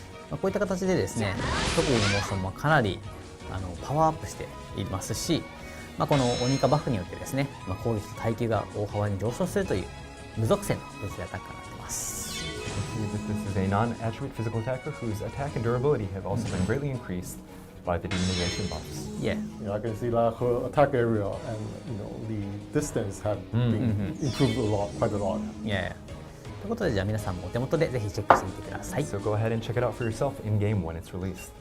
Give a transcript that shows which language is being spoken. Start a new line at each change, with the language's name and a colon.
Japanese: まあ、こういった形でですね、特技のモーションもかなりパワーアップしていますし、まあ、この鬼化バフによってですね、まあ、攻撃と耐久が大幅に上昇するという無属性の物理アタッカーになってます。
English: This is a non-attribute physical attacker whose attack and durability have also been greatly increased by the demonization buffs. Yeah. Yeah, I can see like her attack area and the distance have been improved a lot, quite a lot. Yeah.
Japanese: ということで、じゃあ皆さんもお手元でぜひチェックしてみてください。
English: So go ahead and check it out for yourself in game when it's released.